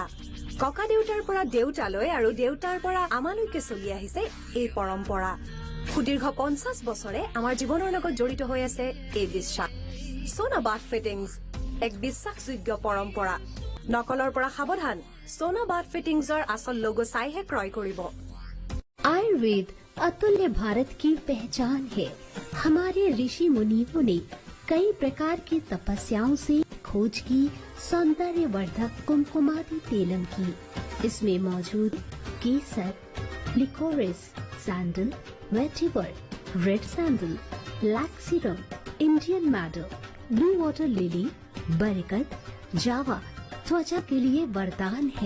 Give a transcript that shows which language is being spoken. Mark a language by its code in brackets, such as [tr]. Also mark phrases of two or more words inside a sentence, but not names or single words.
[as] ককা দেউতাৰ পৰা দেউতালৈ আৰু দেউতাৰ পৰা আমালৈকে চলি আহিছে এই পৰম্পৰা। সুদীৰ্ঘ 50 বছৰে আমাৰ জীৱনৰ লগত জড়িত হৈ আছে এই বিশ্বাস। সোনা বাথ ফিটিংছ এক বিশ্বাসযোগ্য পৰম্পৰা। নকলৰ পৰা সাৱধান, সোনা বাথ ফিটিংছৰ আচল লোগো চাইহে ক্ৰয় কৰিব। [hi] आयुर्वेद अतुल्य भारत की पहचान है। हमारे ऋषि मुनियों ने कई प्रकार की तपस्याओं से खोज की सौंदर्यवर्धक कुमकुमादी तेलम की। इसमें मौजूद केसर, लिकोरिस, सैंडल, वेटिवर, [en] red sandal, black serum, Indian madal, blue water lily, [hi] बरगद, जावा त्वचा के लिए वरदान है।